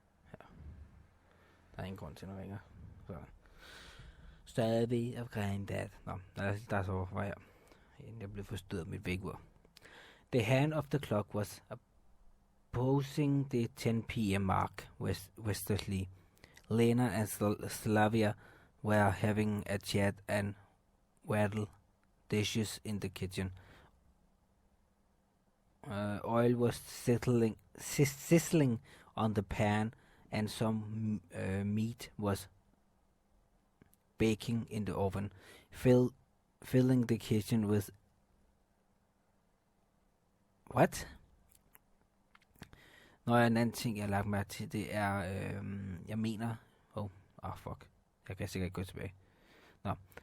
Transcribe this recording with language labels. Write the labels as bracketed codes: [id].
[da] Her. Der er ingen grund til, at den ringer. Så. Stadig omkring det. Nå, der så var jeg. Jeg blev forstyrret af mit vækkeur. [en] The hand of the clock was approaching the 10 p.m. mark westerly. Lena and Slavia were having a chat and rattle dishes in the kitchen. Oil was sizzling on the pan, and some meat was baking in the oven, filling the kitchen with... What? [da] Nå, en anden ting, jeg har lagt mærke til, det er, jeg mener... fuck. Jeg kan sikkert ikke gå tilbage. Nå.